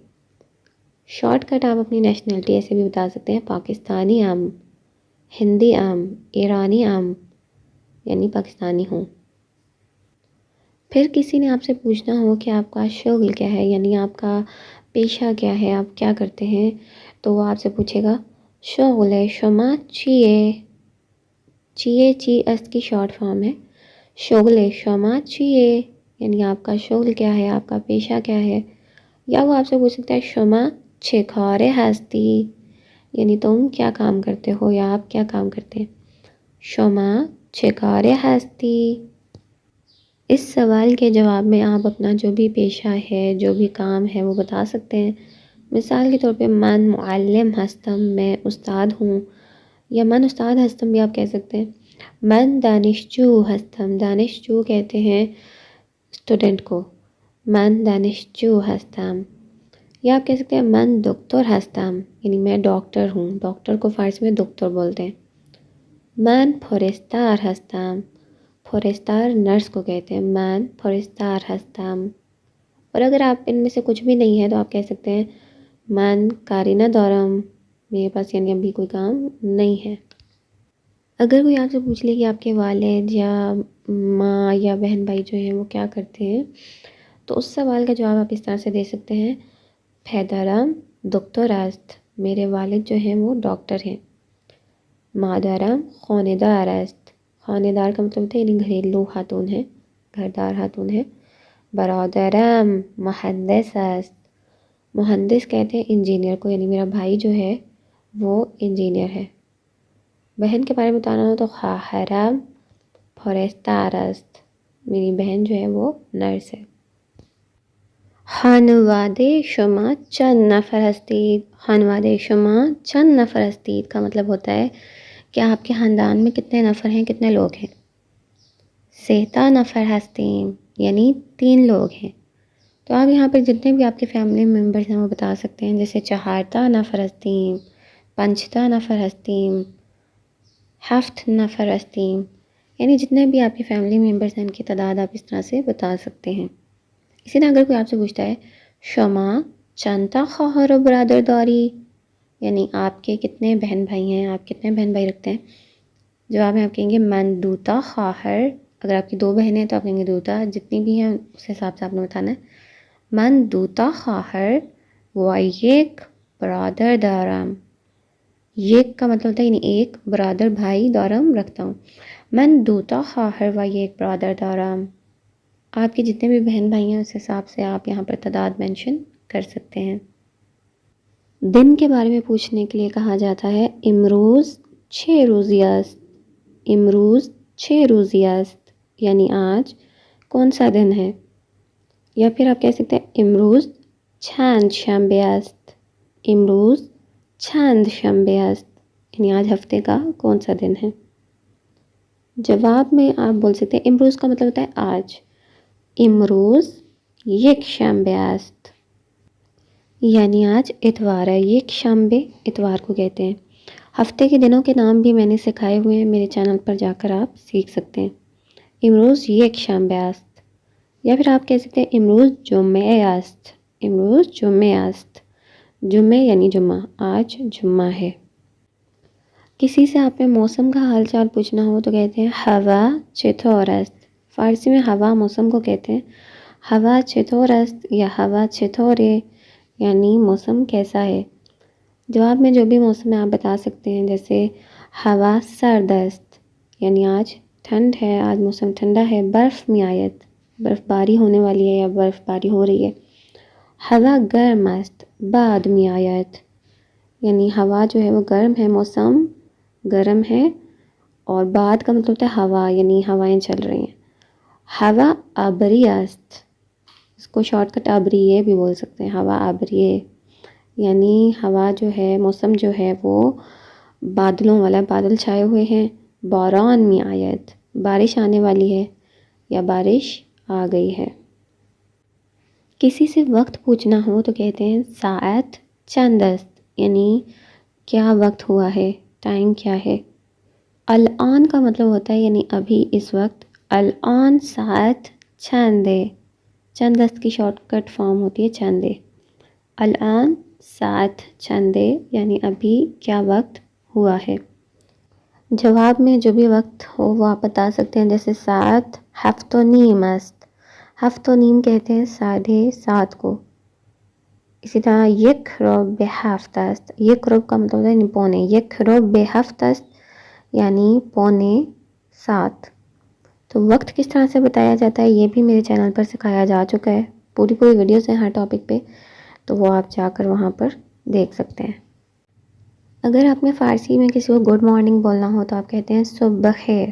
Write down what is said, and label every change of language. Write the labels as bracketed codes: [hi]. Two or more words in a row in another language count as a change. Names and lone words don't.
[en] short cut [ur] آپ اپنی نیشنلٹی ایسے بھی بتا سکتے ہیں [fa] پاکستانی ام، ہندی ام، ایرانی ام، [ur] یعنی پاکستانی ہوں. پھر کسی نے آپ سے پوچھنا ہو کہ آپ کا شغل کیا ہے، یعنی آپ کا پیشہ کیا ہے، آپ کیا کرتے ہیں، تو وہ آپ سے پوچھے گا [fa] شغل شما چیے. چیے چی [ur] اس کی شارٹ فارم ہے. [fa] شغل شما چیے [ur] یعنی آپ کا شغل کیا ہے، آپ کا پیشہ کیا ہے. یا وہ آپ سے پوچھ سکتا ہے [fa] شما چکارے ہستی، [ur] یعنی تم کیا کام کرتے ہو یا آپ کیا کام کرتے ہیں. [fa] شما چکارے ہستی. [ur] اس سوال کے جواب میں آپ اپنا جو بھی پیشہ ہے، جو بھی کام ہے وہ بتا سکتے ہیں. مثال کے طور پہ [fa] من معلم ہستم، [ur] میں استاد ہوں. یا [fa] من استاد ہستم [ur] بھی آپ کہہ سکتے ہیں. [fa] من دانشجو ہستم، [ur] دانشجو کہتے ہیں اسٹوڈنٹ کو. [fa] من دانشجو ہستم. [ur] یا آپ کہہ سکتے ہیں [fa] من دکتر ہستم، [ur] یعنی میں ڈاکٹر ہوں. ڈاکٹر کو فارسی میں دکتر بولتے ہیں. [fa] من پھورستار ہستم، [ur] پھورستار نرس کو کہتے ہیں. [fa] من پھورستار ہستم. [ur] اور اگر آپ ان میں سے کچھ بھی نہیں ہے تو آپ کہہ سکتے ہیں [fa] من کارینہ دورم، [ur] میرے پاس یعنی ابھی کوئی کام نہیں ہے. اگر کوئی آپ سے پوچھ لے کہ آپ کے والد یا ماں یا بہن بھائی جو ہیں وہ کیا کرتے ہیں، تو اس سوال کا جواب آپ اس طرح سے دے سکتے ہیں [fa] پھیدرم دکتر است، [ur] میرے والد جو ہیں وہ ڈاکٹر ہیں. [fa] مادرم خاندار است، [ur] خاندار کا مطلب ہوتا ہے یعنی گھریلو خاتون ہے، گھردار خاتون ہے. [fa] برادرم مہندس است، [ur] مہندس کہتے ہیں انجینئر کو، یعنی میرا بھائی جو ہے وہ انجینئر ہے. بہن کے بارے میں بتانا ہو تو [fa] خواہرم پھورستار است، [ur] میری بہن جو ہے وہ نرس ہے. [fa] خانواده شما چند نفر هستید. خانواده شما چند نفر هستید [ur] کا مطلب ہوتا ہے کہ آپ کے خاندان میں کتنے نفر ہیں، کتنے لوگ ہیں. [fa] سیتا نفر هستیم [ur] یعنی 3 لوگ ہیں. تو آپ یہاں پر جتنے بھی آپ کے [en] family members [ur] ہیں وہ بتا سکتے ہیں، جیسے [fa] چہارتا نفر هستیم، پنچتا نفر هستیم، ہفت نفر هستیم، [ur] یعنی جتنے بھی آپ کے [en] family members [ur] ہیں ان کی تعداد آپ اس طرح سے بتا سکتے ہیں. اسی طرح اگر کوئی آپ سے پوچھتا ہے [fa] شما چندتا خواہر و برادر داری، [ur] یعنی آپ کے کتنے بہن بھائی ہیں، آپ کتنے بہن بھائی رکھتے ہیں، جواب میں آپ کہیں گے [fa] من دوتا خواہر. [ur] اگر آپ کی 2 بہنیں ہیں تو آپ کہیں گے دوتا، جتنی بھی ہیں اس حساب سے آپ نے بتانا ہے. [fa] من دوتا خواہر و یک برادر دارم. [ur] یک کا مطلب ہوتا ہے یعنی ایک، برادر بھائی، دارم رکھتا ہوں. [fa] من دوتا خواہر و یک برادر دارم. [ur] آپ کے جتنے بھی بہن بھائی ہیں اس حساب سے آپ یہاں پر تعداد مینشن کر سکتے ہیں. دن کے بارے میں پوچھنے کے لیے کہا جاتا ہے [fa] امروز 6 روزی است. امروز 6 روزی است [ur] یعنی آج کون سا دن ہے. یا پھر آپ کہہ سکتے ہیں [fa] امروز چند شنبه است. امروز چند شنبه است [ur] یعنی آج ہفتے کا کون سا دن ہے. جواب میں آپ بول سکتے ہیں امروز کا مطلب ہوتا ہے آج. [fa] امروز یک شنبه است [ur] یعنی آج اتوار ہے. [fa] یک شنبه [ur] اتوار کو کہتے ہیں. ہفتے کے دنوں کے نام بھی میں نے سکھائے ہوئے ہیں، میرے چینل پر جا کر آپ سیکھ سکتے ہیں. [fa] امروز یک شنبه است. [ur] یا پھر آپ کہہ سکتے ہیں [fa] امروز جمعه است. امروز جمعه است. [ur] جمعہ یعنی جمعہ، آج جمعہ ہے. کسی سے آپ نے موسم کا حال چال پوچھنا ہو تو کہتے ہیں [fa] ہوا چطور است. [ur] فارسی میں ہوا موسم کو کہتے ہیں. [fa] ہوا چطور است [ur] یا [fa] ہوا چطوره [ur] یعنی موسم کیسا ہے. جواب میں جو بھی موسم ہے آپ بتا سکتے ہیں، جیسے [fa] ہوا سرد است [ur] یعنی آج ٹھنڈ ہے، آج موسم ٹھنڈا ہے. [fa] برف می آید، [ur] برف باری ہونے والی ہے یا برف باری ہو رہی ہے. [fa] ہوا گرم است، باد می آید [ur] یعنی ہوا جو ہے وہ گرم ہے، موسم گرم ہے، اور بعد کا مطلب ہوتا ہے ہوا، یعنی ہوائیں چل رہی ہیں. [fa] ہوا آبری است، [ur] اس کو [en] short cut [ur] آبریے بھی بول سکتے ہیں. [fa] ہوا آبریے [ur] یعنی ہوا جو ہے، موسم جو ہے وہ بادلوں والا، بادل چھائے ہوئے ہیں. [fa] باران می آیت، [ur] بارش آنے والی ہے یا بارش آ گئی ہے. کسی سے وقت پوچھنا ہو تو کہتے ہیں [fa] ساعت چند است، [ur] یعنی کیا وقت ہوا ہے، ٹائم کیا ہے. الان کا مطلب ہوتا ہے یعنی ابھی، اس وقت. [fa] الان ساعت چندے، چند است [ur] کی [en] short cut form [ur] ہوتی ہے چندے. [fa] الان ساعت چندے [ur] یعنی ابھی کیا وقت ہوا ہے. جواب میں جو بھی وقت ہو وہ آپ بتا سکتے ہیں، جیسے [fa] ساعت ہفت و نیم است. ہفت و نیم [ur] کہتے ہیں 7:30 کو. اسی طرح [fa] یک رب به ہفت است. یک رب [ur] کا مطلب ہے پونے. [fa] یک رب به ہفت است [ur] یعنی 6:45. تو وقت کس طرح سے بتایا جاتا ہے یہ بھی میرے چینل پر سکھایا جا چکا ہے. پوری ویڈیوز ہیں ہر ٹاپک پہ، تو وہ آپ جا کر وہاں پر دیکھ سکتے ہیں. اگر آپ نے فارسی میں کسی کو [en] good morning [ur] بولنا ہو تو آپ کہتے ہیں [fa] صبح بخیر.